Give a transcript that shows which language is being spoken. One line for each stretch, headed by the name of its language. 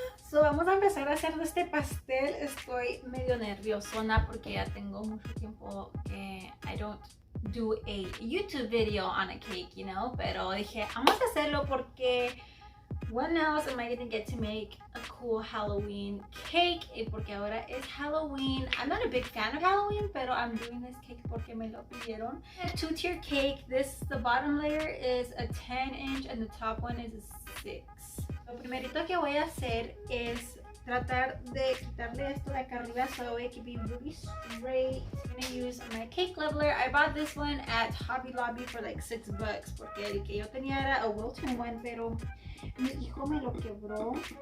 Spanish: So vamos a empezar a hacer este pastel. Estoy medio nerviosona porque ya tengo mucho tiempo que
English: I don't do a YouTube video on a cake, you know.
Spanish: Pero dije, vamos a hacerlo porque
English: when else am I gonna get to make a cool Halloween cake?
Spanish: Porque ahora es Halloween.
English: I'm not a big fan of Halloween, pero I'm doing this cake
Spanish: porque me lo pidieron.
English: A 2-tier cake. The bottom layer is a 10-inch and the top one is a 6.
Spanish: Lo primerito que voy a hacer es tratar de quitarle esto de acá arriba
English: so it can be really straight. I'm gonna use my cake leveler. I bought this one at Hobby Lobby for like $6
Spanish: porque el que yo tenía era
English: a Wilton one,
Spanish: pero mi hijo me lo quebró.